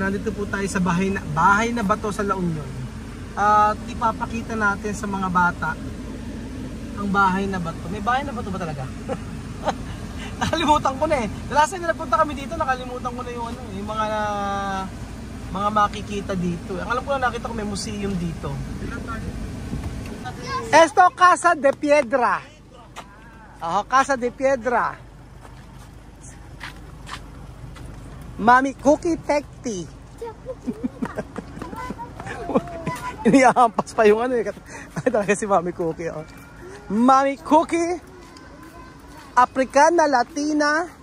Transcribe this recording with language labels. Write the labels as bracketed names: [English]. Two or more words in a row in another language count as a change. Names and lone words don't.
[Filipino] Nandito po tayo sa bahay na bato sa La Union. At ipapakita natin sa mga bata ang bahay na bato. May bahay na bato ba talaga? Nakalimutan ko na eh. [English] Last time [Filipino] na nagpunta kami dito, nakalimutan ko na yung mga makikita dito. Ang alam ko na nakita ko may museum dito. [Spanish] Esto Casa de Piedra. Casa de Piedra. [Filipino] Mami Cookie Tekti. Inihampas pa yung ano eh. Ay talaga si Mami Cookie. Oh. Mami Cookie. [Spanish] Africana, Latina.